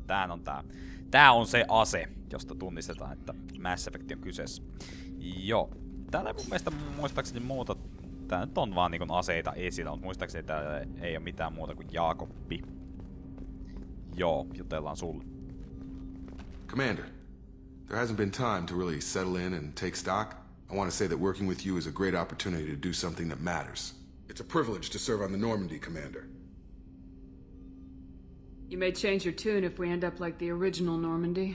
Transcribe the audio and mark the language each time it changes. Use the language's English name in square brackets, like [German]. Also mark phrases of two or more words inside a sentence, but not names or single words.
[Finnish] Tää on se ase, josta tunnistetaan, että Mass Effect on kyseessä. Joo. Täällä ei mun mielestä muistaakseni muuta. Tää nyt on vaan niinkun aseita esillä, mutta muistaakseni täällä ei oo mitään muuta kuin Jaakoppi. Joo, jutellaan sulle. [English] Commander, there hasn't been time to really settle in and take stock. I want to say that working with you is a great opportunity to do something that matters. It's a privilege to serve on the Normandy, Commander. You may change your tune if we end up like the original Normandy.